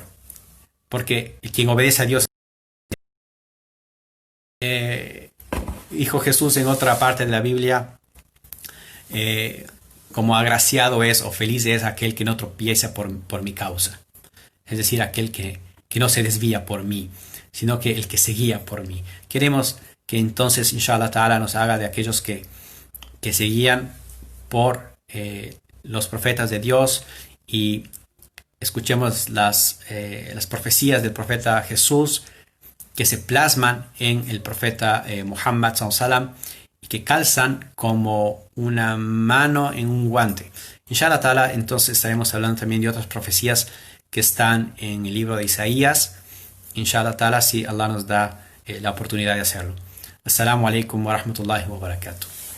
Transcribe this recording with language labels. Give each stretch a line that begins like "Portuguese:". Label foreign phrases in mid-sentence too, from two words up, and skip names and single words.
Spanish: Porque quien obedece a Dios, dijo Jesús en otra parte de la Biblia, como agraciado es o feliz es aquel que no tropieza por mi causa. Es decir, aquel que no se desvía por mí, sino que el que se guía por mí. Queremos que entonces,
Arabic: إن شاء الله تعالى,
Spanish: nos haga de aquellos que se guían por los profetas de Dios, y escuchemos las profecías del profeta Jesús que se plasman en el profeta Muhammad sallam, y que calzan como una mano en un guante.
Arabic: إن شاء الله تعالى,
Spanish: entonces estaremos hablando también de otras profecías que están en el libro de Isaías.
Arabic: إن شاء الله تعالى,
Spanish: si Allah nos da la oportunidad de hacerlo.
Arabic: السلام عليكم ورحمة الله وبركاته.